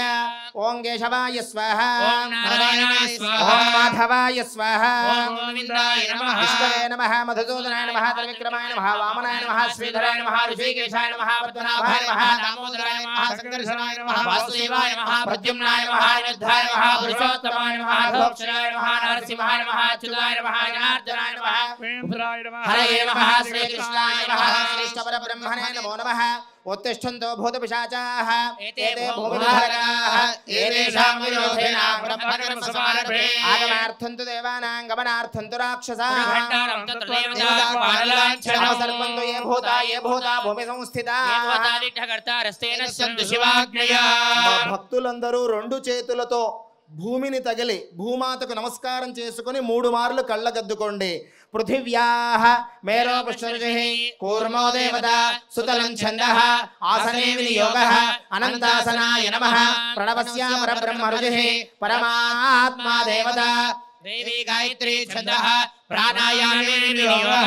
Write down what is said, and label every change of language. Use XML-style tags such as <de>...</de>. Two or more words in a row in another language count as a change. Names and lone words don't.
<sa>ఓం కేశవాయ స్వాహ, ఓం మాధవాయ స్వాహ, విష్ణవే నమః, మధుసూదనాయ నమః, త్రివిక్రమాయ నమః, వామనాయ నమః, శ్రీధరాయ నమః, ఋషికేశాయ నమః, పద్మనాభాయ నమః, దామోదరాయ నమః, సంకర్షణాయ నమః, వాసుదేవాయ నమః, ప్రద్యుమ్నాయ నమః, అనిరుద్ధాయ నమః, పురుషోత్తమాయ నమః, అధోక్షరాయ నమః, నరసింహాయ నమః, అచ్యుతాయ నమః, జనార్దనాయ నమః, హరయే నమః, శ్రీకృష్ణాయ నమః, శ్రీష్టపరబ్రహ్మణే నమో నమః. उत्तिष्ठन्तो भूतपिशाचाः एते भूमिधारकाः एतेषां विरोधेन ब्रह्मकर्मसमारभे आगमार्थं तु देवानां गमनार्थं तु राक्षसाः सर्वन्तु ये भूता भूमि संस्थिताः</sa> <te>భక్తులందరూ రెండు చేతులతో భూమిని తగిలి భూమాతకు నమస్కారం చేసుకుని 3 మార్లు కళ్ళగద్దుకోండి.</te> <sa>పృథివ్యాః మేరో పుష్కరుషిః కూర్మో దేవత సుతలం ఛందః ఆసనే వినియోగః అనంతాసనాయ నమః ప్రణవస్య పరబ్రహ్మ రుచిః పరమాత్మా దేవత దేవి గాయత్రీ ఛందః ప్రాణాయామే వినియోగః.</sa>